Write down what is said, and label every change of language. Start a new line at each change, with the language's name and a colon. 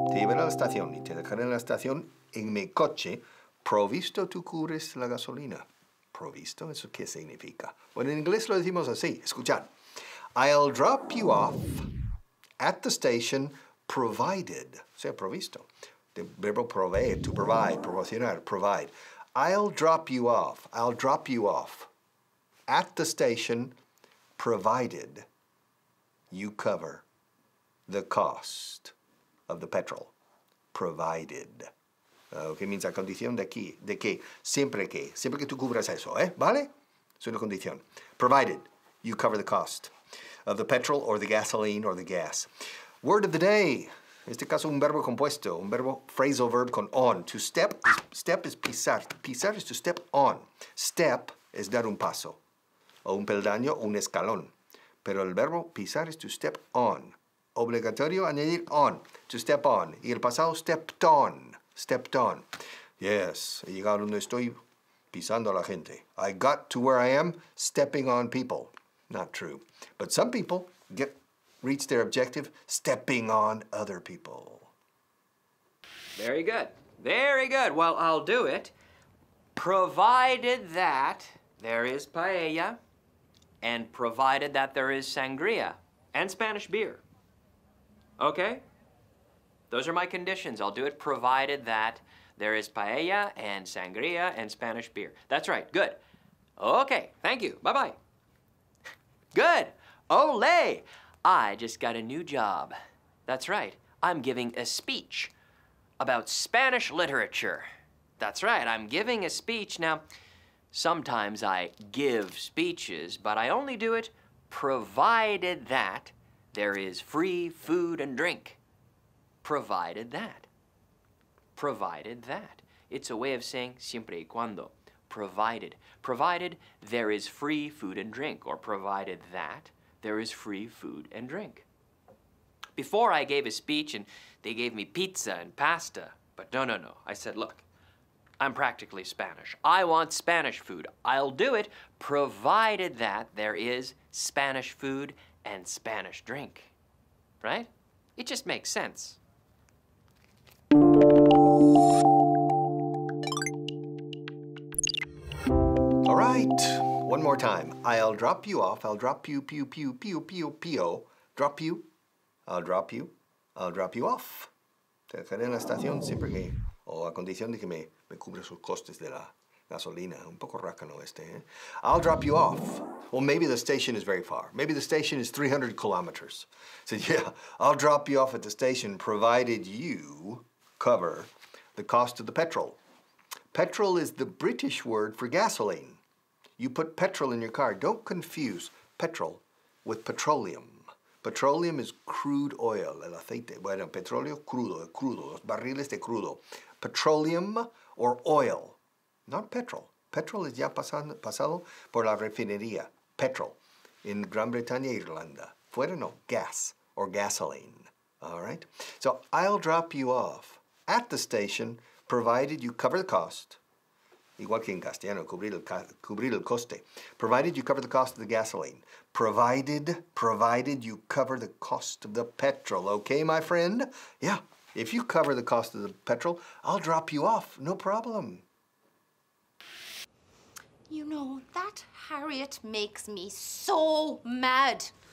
Spanish: Te llevaré a la estación y te dejaré en la estación en mi coche, provisto tú cubres la gasolina. ¿Provisto? ¿Eso qué significa? Bueno, en inglés lo decimos así. Escuchad.
English: I'll drop you off at the station provided.
Spanish: O sea, provisto.
English: The
Spanish: verbo proveer,
English: to provide, proporcionar, provide. I'll drop you off. I'll drop you off at the station provided you cover the cost of the petrol. Provided.
Spanish: ¿Qué means a condición de aquí? ¿De qué? Siempre que tú cubras eso, ¿eh? ¿Vale? Es una condición.
English: Provided you cover the cost of the petrol or the gasoline or the gas. Word of the day.
Spanish: En este caso, un verbo compuesto, un verbo
English: phrasal verb
Spanish: con on.
English: To step is pisar. Pisar is to step on.
Spanish: Step es dar un paso, o un peldaño, o un escalón. Pero el verbo pisar
English: is to step on.
Spanish: obligatorio añadir on,
English: to step on.
Spanish: Y el pasado
English: stepped on, stepped on.
Spanish: Yes, he llegado donde estoy pisando a la gente.
English: I got to where I am stepping on people. Not true. But some people reach their objective stepping on other people. Very good. Very good. Well, I'll do it, provided that there is paella and provided that there is sangria and Spanish beer. Okay? Those are my conditions. I'll do it provided that there is paella and sangria and Spanish beer. That's right. Good. Okay. Thank you. Bye-bye. Good. Olé! I just got a new job. That's right. I'm giving a speech about Spanish literature. That's right. I'm giving a speech. Now, sometimes I give speeches, but I only do it provided that there is free food and drink. Provided that. Provided that. It's a way of saying siempre y cuando. Provided. Provided there is free food and drink, or provided that there is free food and drink. Before I gave a speech and they gave me pizza and pasta, but no. I said, look, I'm practically Spanish. I want Spanish food. I'll do it provided that there is Spanish food and Spanish drink. Right? It just makes sense. All right, one more time. I'll drop you off. I'll drop you, drop you. I'll drop you. I'll drop you off.
Spanish: Te dejaré en la estación siempre que, o a condición de que me cubra sus costes de la gasolina. Un poco rácano este, eh?
English: I'll drop you off. Well, maybe the station is very far. Maybe the station is 300 kilometers. So yeah, I'll drop you off at the station provided you cover the cost of the petrol. Petrol is the British word for gasoline. You put petrol in your car. Don't confuse petrol with petroleum. Petroleum is crude oil,
Spanish: el aceite. Bueno, petróleo crudo, los barriles de crudo.
English: Petroleum or oil, not petrol.
Spanish: Petrol es ya pasado por la refinería.
English: Petrol in Gran Bretaña, Irlanda.
Spanish: Fuera no,
English: gas or gasoline. All right? So I'll drop you off at the station provided you cover the cost.
Spanish: Igual que en castellano, cubrir el coste.
English: Provided you cover the cost of the gasoline. Provided you cover the cost of the petrol. Okay, my friend? Yeah, if you cover the cost of the petrol, I'll drop you off. No problem. You know, that Harriet makes me so mad.